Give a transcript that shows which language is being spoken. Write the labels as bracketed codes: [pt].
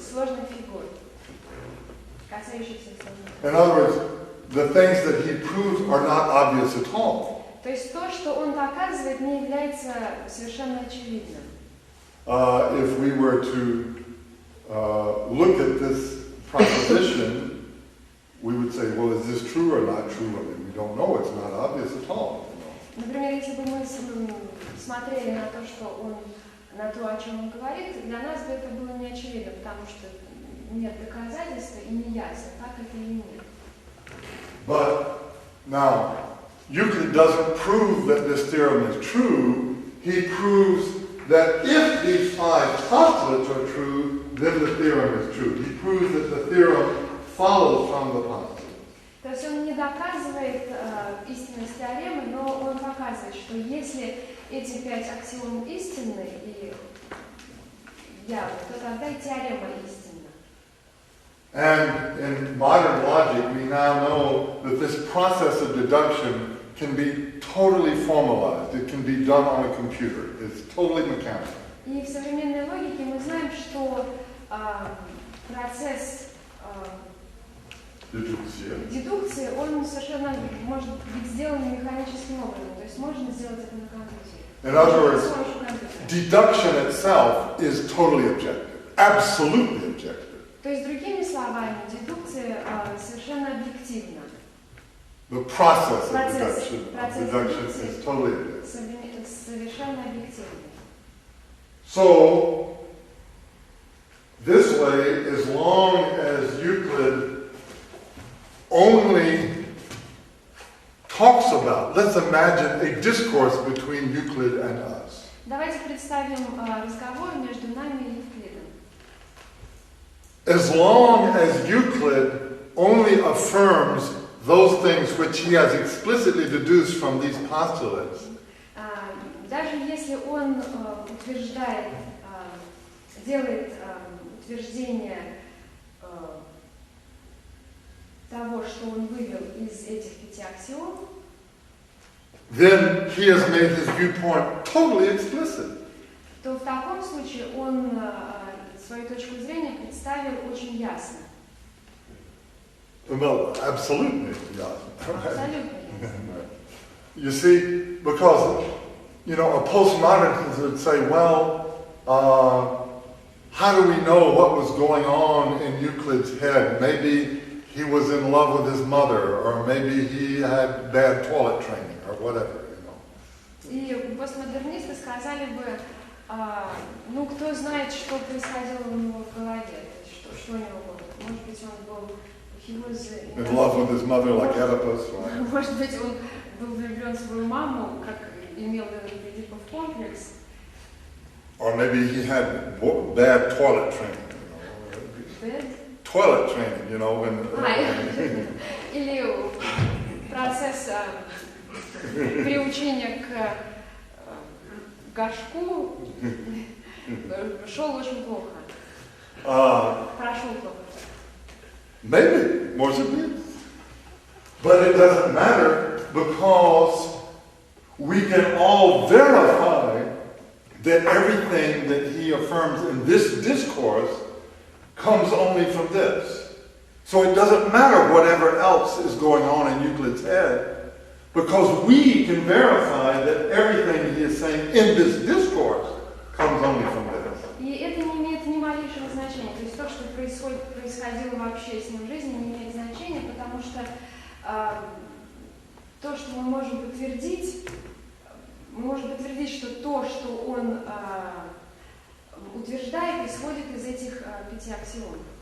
[ru] Сложных фигур, касающихся сложных. [en] In other words, the things that he proves are not obvious at all. [ru] То есть то, что он доказывает, не является совершенно очевидным. [en] If we were to look at this proposition, we would say, well, is this true or not true? I mean, we don't know. It's not obvious at all. [ru] Например, если бы мы смотрели на то, что он, на то, о чем он говорит, для нас бы это было не очевидно, потому что нет доказательства и не ясно, так это или нет. [en] But now, Euclid doesn't prove that this theorem is true. He proves that if these 5 postulates are true, then the theorem is true. He proves that the theorem follows from the postulates. [ru] То есть он не доказывает истинность теоремы, но он показывает, что если эти 5 аксиом истинны и явны, то тогда и теорема истинна. [en] And in modern logic, we now know that this process of deduction can be totally formalized. It can be done on a computer. It's totally mechanical. [ru] И в современной логике мы знаем, что процесс дедукции, он совершенно может быть сделан механическим образом. То есть можно сделать это на компьютере. [en] In other words, deduction itself is totally objective, absolutely objective. [ru] То есть, другими словами, дедукция совершенно объективна. [en] The process of deduction is totally objective. [ru] Совершенно объективна. [en] So, this way, as long as Euclid only talks about, let's imagine a discourse between Euclid and us. [ru] Давайте представим разговор между нами и Евклидом. [en] As long as Euclid only affirms those things which he has explicitly deduced from these postulates, [ru] даже если он утверждает, делает утверждение того, что он вывел из этих 5 аксиом, [en] then he has made his viewpoint totally explicit. [ru] то в таком случае он свою точку зрения представил очень ясно. [en] Well, absolutely, yeah. [ru] Абсолютно ясно. [en] You see, because, you know, a postmodernist would say, well, how do we know what was going on in Euclid's head? Maybe he was in love with his mother, or maybe he had bad toilet training, or whatever, you know. [ru] И постмодернисты сказали бы, ну, кто знает, что происходило у него в голове, что у него было. Может быть, он был... [en] He was in love with his mother, like Oedipus, right? [ru] Может быть, он был влюблен в свою маму, как имел Эдипов комплекс. [en] Or maybe he had bad toilet training, you know. Bad? Toilet training, you know, when... [ru] Или процесс приучения к горшку шел очень плохо. Прошел плохо. [en] Maybe, [ru] может быть. [en] But it doesn't matter because we can all verify that everything that he affirms in this discourse comes only from this. So it doesn't matter whatever else is going on in Euclid's head, because we can verify that everything he is saying in this discourse comes only from this. [ru] И это не имеет ни малейшего значения. То есть то, что происходило вообще с ним в жизни, не имеет значения, потому что то, что мы можем подтвердить, что то, что он утверждает, исходит из этих 5 аксиом.